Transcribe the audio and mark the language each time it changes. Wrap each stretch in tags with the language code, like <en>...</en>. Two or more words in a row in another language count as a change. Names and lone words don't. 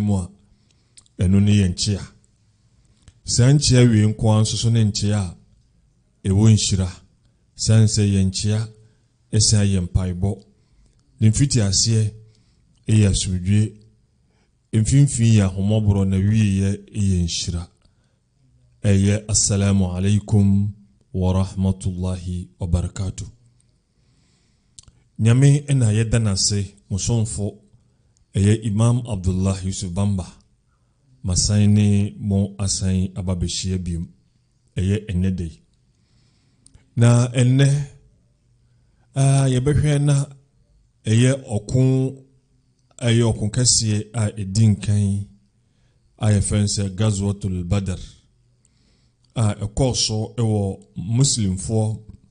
<ak>mu a ɛno ne yɛn nkyia saa nkyia wie nko anso so ne nkyia ɛwɔ nhyira san sɛ yɛn nkyia ɛsan yɛn mpaebɔ ne mfiti aseɛ ɛyɛ asomdwe mfimfin yɛ ahomɔborɔ na wieyɛ ɛyɛ nhyira ɛyɛ</ak> <ar>السلام عليكم ورحمة الله وبركاته.</ar> <ak>Nyame ena yɛda nase musonfo ɛyɛ Imam Abdullah Yusuf Bamba masan ne mo asan ababehyia biom ɛyɛ enede na enne yɛbɛhwɛ na ɛyɛ ɔko kɛseɛ a ɛdin kan a yɛfɛn sɛ Gazwatul Badr a ɛkɔɔ so ɛwɔ muslimfoɔ</ak>